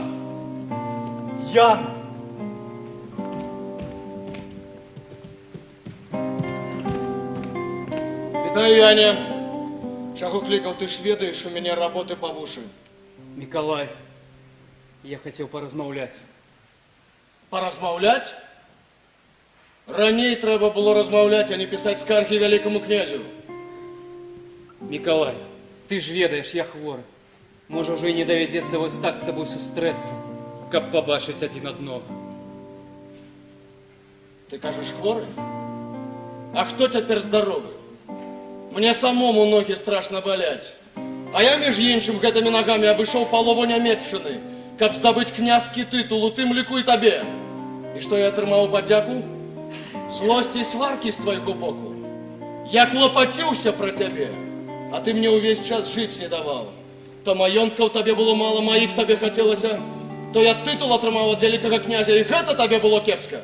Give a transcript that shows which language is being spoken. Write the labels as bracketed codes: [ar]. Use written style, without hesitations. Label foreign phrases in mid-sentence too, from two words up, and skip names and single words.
[be] Ян! Вітаю, Яне. Чаго кликал, ты ж ведаешь, [ru] у меня работы [be] по вушы. [ru] Миколай, я хотел поразмаўляць. [be] Поразмаўляць? Раней трэба было размаўляць, а не писать скарги великому князю. Миколай, ты ж ведаешь, я хворы. Можа, уже и не давядзецца вось так с тобой сустрэцца, каб побачыць адзін аднога. Ты кажешь, хворы? [ru] А кто теперь здоровый? Мне самому ноги страшно болять. [be] А я, між іншым, гэтымі ногами абышоў палову Нямецчыны, каб здабыць княжскі тытул у тым ліку і табе. І што я атрымаў падзяку? Злосць і сваркі з твайго боку. Я клапаціўся пра цябе, а ты мне ўвесь час жыць не даваў. То маёнткаў табе было мала, маіх табе хацелася, то я тытул атрымаў ад вялікага князя, і гэта табе было кепска.